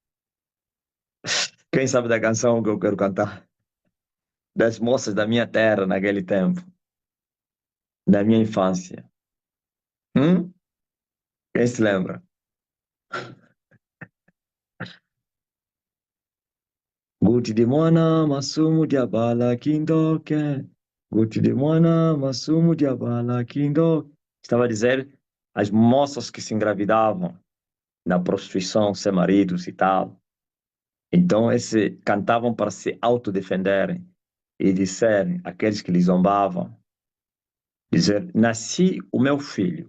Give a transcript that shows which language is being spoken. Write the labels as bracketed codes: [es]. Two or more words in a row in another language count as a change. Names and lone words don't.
[pt] Quem sabe da canção que eu quero cantar? Das moças da minha terra, naquele tempo, da minha infância. Quem se lembra? [kg] Guti de mwana masumu diabala kindoke. Guti de mwana masumu diabala kindoke. [pt] Estava a dizer as moças que se engravidavam na prostituição, sem maridos e tal. Então, cantavam para se autodefenderem e disserem, aqueles que lhes zombavam, dizer, nasci o meu filho.